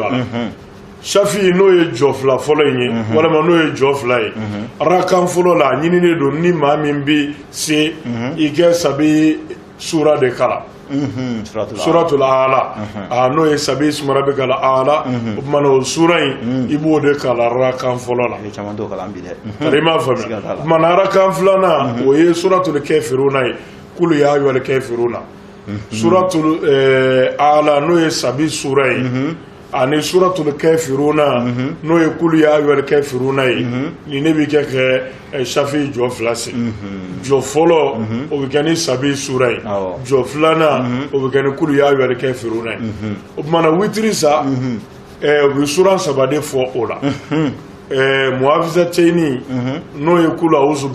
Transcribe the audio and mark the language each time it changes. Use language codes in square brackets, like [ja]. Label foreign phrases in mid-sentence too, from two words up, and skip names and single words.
[bm] a la safi n'o ye jɔ fila fɔlɔ in ye walima n'o ye jɔ fila ye arakan fɔlɔ la a ɲininen don ni maa min bɛ se i kɛ sabi sura de kala suratul Aala n'o ye sabi sumara bɛ kala Aala o tuma na o sura in i b'o de kala arakan fɔlɔ la tari m'a faamuya o tuma na arakan filanan o ye suratul kafiruna ye [ar] قل يا أيها الكافرون [bm] suratul Aala n'o ye sabi sura ye ani suratul kafiruna n'o ye [ar] قل يا أيها الكافرون [bm] ye ni ne bɛ kɛ safi jɔ fila se jɔ fɔlɔ o bɛ kɛ ni sabi sura ye jɔ filanan o bɛ kɛ ni kulu ya [ar] أيها الكافرون [bm] ye o tuma na witiri sa u bɛ sura saba de fɔ o la mu'awwizatayni n'o ye [ar] قل أعوذ